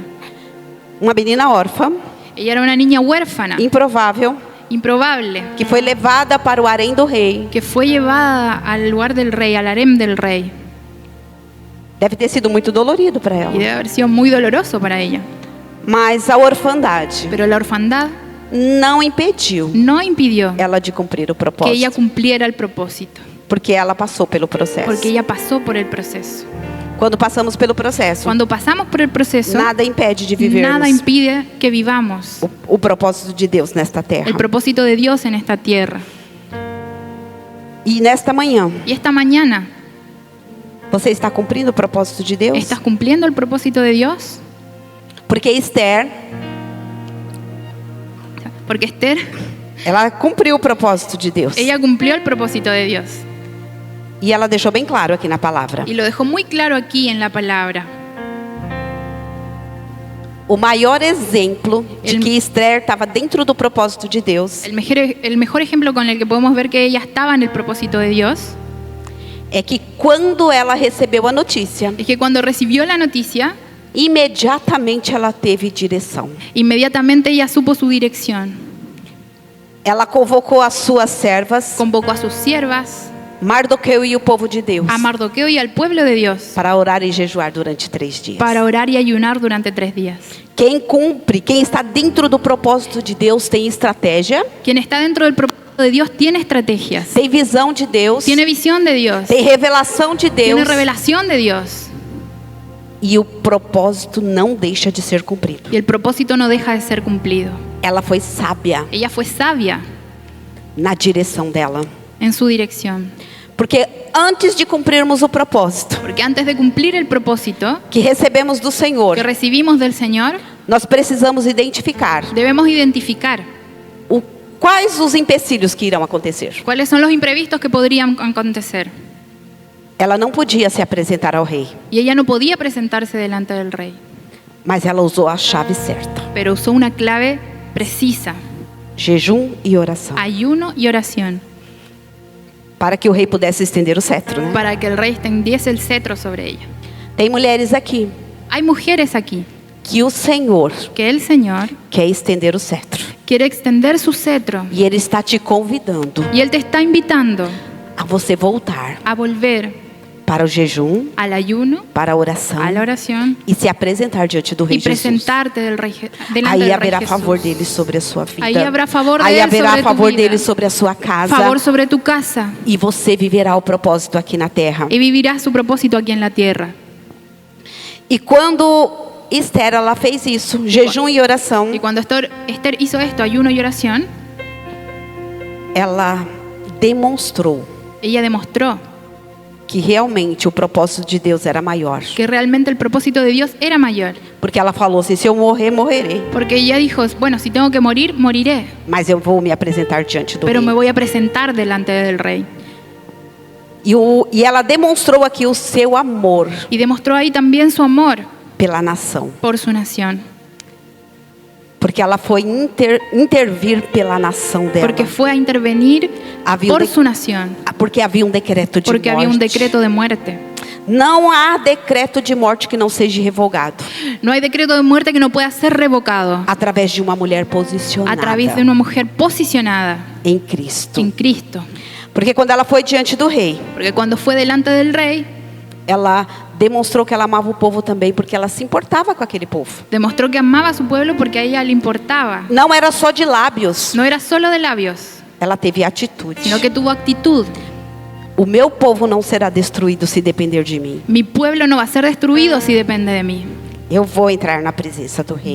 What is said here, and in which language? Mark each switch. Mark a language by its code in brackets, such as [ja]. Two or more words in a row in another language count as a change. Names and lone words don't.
[pt] Uma menina órfã, [es] Ella era una niña huérfana, [pt] improvável, [es] improbable, [pt] que foi levada para o harém do rei. [es] que fue llevada al lugar del rey, al harem del rey. [pt] Deve ter sido muito dolorido para [es] Y [pt] ela. [es] debe haber sido muy doloroso para ella. [pt] Mas a orfandade [es] Pero la orfandad [pt] não impediu [es] no impidió [pt] ela de cumprir o [es] que ella [pt] propósito. [es] cumpliera el propósito, [pt] Porque ela passou pelo processo. [es] porque ella pasó por el proceso. [pt] Quando passamos pelo processo, [es] Cuando pasamos por el proceso, [pt] nada impede de vivermos [es] nada impide que vivamos [pt] o propósito de Deus nesta terra. [es] el propósito de Dios en esta tierra. [pt] E nesta manhã, [es] Y esta mañana, [pt] você está cumprindo o propósito de Deus? [es] ¿estás cumpliendo el propósito de Dios? [pt] Porque Esther, [es] Porque Esther, [pt] ela cumpriu o propósito de Deus. [es] ella cumplió el propósito de Dios. [pt] E ela deixou bem claro aqui na palavra. [es] Y lo dejó muy claro aquí en la palabra. [pt] O maior exemplo de que Esther estava dentro do propósito de Deus [es] El mejor ejemplo con el que podemos ver que ella estaba en el propósito de Dios [pt] é que quando ela recebeu a notícia, [es] es que cuando recibió la noticia, [pt] imediatamente ela teve direção. [es] inmediatamente ella supo su dirección. [pt] Ela convocou as suas servas, [es] Convocó a sus siervas, [pt] Mardoqueu e o povo de Deus, [es] a Mardoqueo y al pueblo de Dios [pt] para orar e jejuar durante 3 dias. [es] para orar y ayunar durante 3 días. [pt] Quem cumpre, quem está dentro do propósito de Deus tem estratégia, [es] Quien está dentro del propósito de Dios tiene estrategias, [pt] tem visão de Deus, [es] tiene visión de Dios, [pt] tem revelação de [es] tiene [pt] Deus, [es] revelación de Dios. [pt] e o propósito não deixa de ser cumprido. [es] Y el propósito no deja de ser cumplido. [pt] Ela foi sábia [es] Ella fue sabia [pt] na direção dela. [es] en su dirección. [pt] Porque antes de cumprirmos o propósito [es] Porque antes de cumplir el propósito [pt] que recebemos do Senhor, [es] que recibimos del Señor, [pt] nós precisamos identificar [es] debemos identificar [pt] quais os empecilhos que irão acontecer. [es] cuáles son los imprevistos que podrían acontecer. [pt] Ela não podia se apresentar ao rei, [es] Y ella no podía presentarse delante del rey, [pt] mas ela usou a chave certa: [es] pero usó una clave precisa: [pt] jejum e oração, [es] ayuno y oración, [pt] para que o rei pudesse estender o cetro, né? [es] para que el rey extendiese el cetro sobre ella. [pt] Tem mulheres aqui [es] Hay mujeres aquí [pt] que o Senhor [es] que el Señor [pt] quer estender o cetro, [es] quiere extender su cetro [pt] e Ele está te convidando [es] y Él te está invitando [pt] a você voltar [es] a volver [pt] para o jejum, [es] al ayuno, [pt] para a oração [es] a la oración [pt] e se apresentar diante do rei [es] y [pt] Jesus. [es] presentarte delante [pt] Aí [es] del rey [pt] haverá [es] Jesús. [pt] favor dele sobre a sua vida. Aí haverá favor Aí dele haverá [es] sobre tu favor vida. [pt] dele sobre a sua casa. [es] Favor sobre tu casa [pt] E você viverá o propósito aqui na terra. [es] y vivirás su propósito aquí en la tierra. [pt] E quando Esther, ela fez isso, jejum e oração, [es] Y cuando Esther hizo esto, ayuno y oración, [pt] ela demonstrou [es] ella demostró [pt] que realmente o propósito de Deus era maior. [es] que realmente el propósito de Dios era mayor. [pt] Porque ela falou assim, se eu morrer, morrerei. [es] Porque ella dijo, bueno, si tengo que morir, moriré. [pt] Mas eu vou me apresentar diante do [es] Pero me [pt] rei. [es] voy a presentar delante del rey. [pt] E ela demonstrou aqui o seu amor [es] Y demostró ahí también su amor [pt] pela nação. [es] por su nación. [pt] Porque ela foi intervir pela nação dela. [es] Porque fue a intervenir Había por un su nación. [pt] Porque havia um decreto de [es] Porque [pt] morte. [es] había un decreto de muerte. [pt] Não há decreto de morte que não seja revogado [es] No hay decreto de muerte que no pueda ser revocado [pt] através de uma mulher [es] a [pt] posicionada [es] través de una mujer posicionada [pt] em Cristo. [es] en Cristo. [pt] Porque quando ela foi diante do rei, [es] Porque cuando fue delante del rey, [pt] ela demonstrou que ela amava o povo também, porque ela se importava com aquele povo. [es] demostró que amaba a su pueblo porque a ella le importaba. [pt] Não era só de lábios, [es] No era solo de labios, [pt] ela teve atitude. [es] sino que tuvo actitud. [pt] O meu povo não será destruído se depender de mim. [es] Mi pueblo no va a ser destruido si depende de mí. [pt] Eu vou entrar na presença do rei.